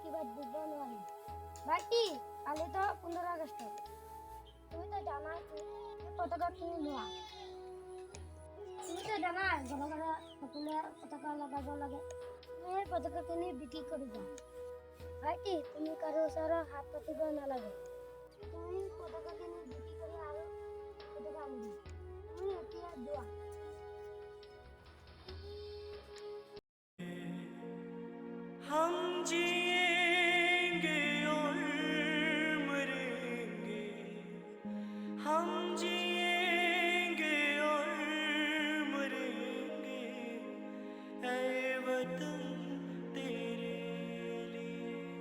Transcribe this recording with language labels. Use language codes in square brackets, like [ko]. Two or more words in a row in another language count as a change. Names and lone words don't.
[as] কিবা দিব নোৱাৰিম ভাইটি কালি তো 15 আগষ্ট তুমি তো জানাই পতাকা কিনি লোৱা তুমি তো জানাই ঘৰে সকলোৱে পতাকা লগাব লাগে তুমি পতাকা কিনি বিক্ৰী কৰিবা ভাইটি তুমি কাৰো ওচৰত হাত পাতিব নালাগে তুমি পতাকা কিনি বিক্ৰী কৰি আৰু পতাকা আনিবা তুমি এতিয়া যোৱা [hi] हम जिएंगे और मरेंगे हम जिएंगे और मरेंगे ऐ वतन तेरे लिए